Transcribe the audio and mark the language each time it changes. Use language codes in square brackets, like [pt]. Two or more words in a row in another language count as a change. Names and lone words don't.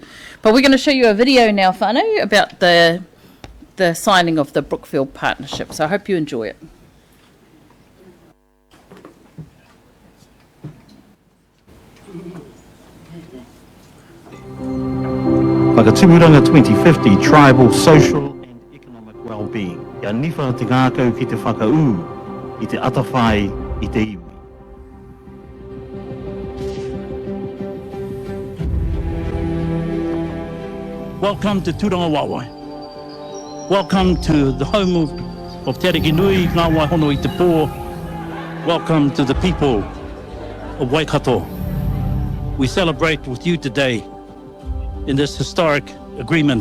[en] But we're going to show you a video now, whānau, about the signing of the Brookfield partnership. So I hope you enjoy it. Whakatupuranga 2050, tribal, social and economic well-being. [mi] Ia niwha te ngākau ki te whakau, I te atawhai, I te iwi. [en] Welcome to Tūranga Waiwai. Welcome to the home of Te Ariki Nui, Ngā Waihono I Te Pō. Welcome to the people of Waikato. We celebrate with you today in this historic agreement.